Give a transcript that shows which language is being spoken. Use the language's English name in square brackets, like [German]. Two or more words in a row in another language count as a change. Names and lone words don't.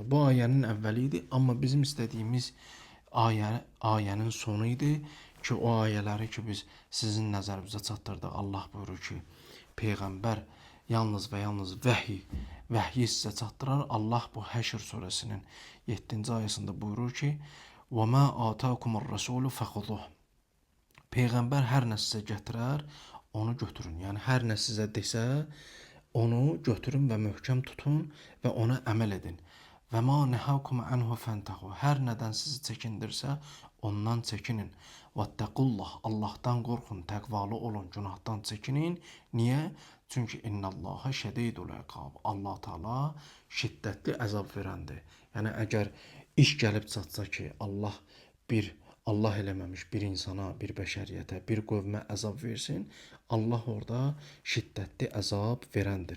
[Azerbaijani] Bu ayənin əvvəli idi, amma bizim istədiyimiz ayənin sonu idi ki, o ayələri ki, biz sizin nəzərinizə çatdırdıq. Allah buyurur ki, peyğəmbər yalnız və yalnız vəhyi sizə çatdırar. Allah bu Həşr surəsinin 7-ci ayəsində buyurur ki, [Arabic] وَمَا آتَاكُمُ الرَّسُولُ فَخُذُهُ. [Azerbaijani] Peyğəmbər hər nə sizə gətirər, onu götürün. Yəni hər nə sizə desə, onu götürün və möhkəm tutun və ona əməl edin. [Arabic] وَمَا نَهَاكُمْ عَنْهُ فَانْتَهُوا. [Azerbaijani] Hər nədən sizi çəkindirsə, ondan çəkinin. [Arabic] وَاتَّقُوا. [Azerbaijani] Allahdan qorxun, təqvalı olun, günahdan çəkinin. Niyə? Çünki [Arabic] إن الله شديد العقاب. [Azerbaijani] Allah Teala şiddətli əzab verəndir. Yəni əgər iş gəlib çatsa ki, Allah eləməmiş bir insana, bir bəşəriyyətə, bir qövmə əzab versin, Allah orada şiddətli əzab verəndir.